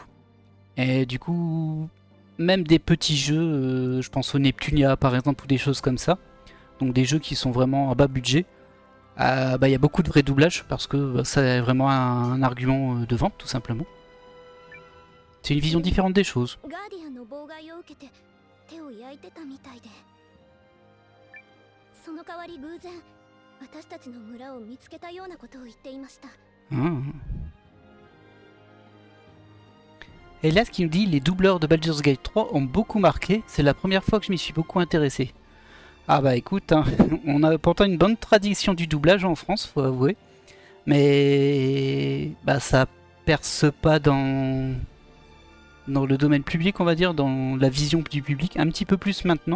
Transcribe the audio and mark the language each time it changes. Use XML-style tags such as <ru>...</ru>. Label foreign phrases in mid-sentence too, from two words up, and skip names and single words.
<fr>Et du coup, même des petits jeux, je pense au Neptunia par exemple, ou des choses comme ça. Donc des jeux qui sont vraiment à bas budget. Bah, y a beaucoup de vrais doublages parce que bah, ça est vraiment un argument de vente, tout simplement. C'est une vision différente des choses.</fr> <ja>ガーディアンの妨害を受けて手を焼いてたみたいで、その代わり偶然私たちの村を見つけたようなことを言っていました。</ja> <fr>Et là, ce qui nous dit, les doubleurs de Baldur's Gate 3 ont beaucoup marqué. C'est la première fois que je m'y suis beaucoup intéressé. Ah bah écoute, hein, on a pourtant une bonne tradition du doublage en France, faut avouer. Mais bah ça perce pas dans le domaine public, on va dire, dans la vision du public, un petit peu plus maintenant.</fr>